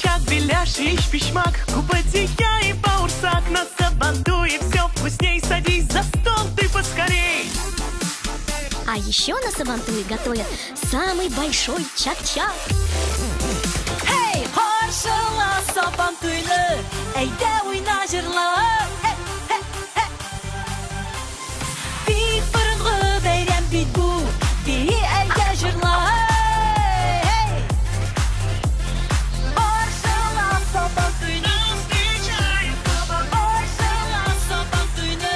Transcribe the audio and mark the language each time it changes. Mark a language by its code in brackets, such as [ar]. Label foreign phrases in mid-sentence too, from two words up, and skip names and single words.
[ru] беляш и пищмак, купатия и баурсак. На Сабантуе все вкусней, садись за стол ты поскорей. А еще на Сабантуе готовят самый большой чак-чак. [tt] Hey, Хоршала Сабантуйны, әйдә уйна җырла. Бик борынгы бәйрәм бит бу, бии әйдә җырла. Хоршала Сабантуйны, Хоршала Сабантуйны.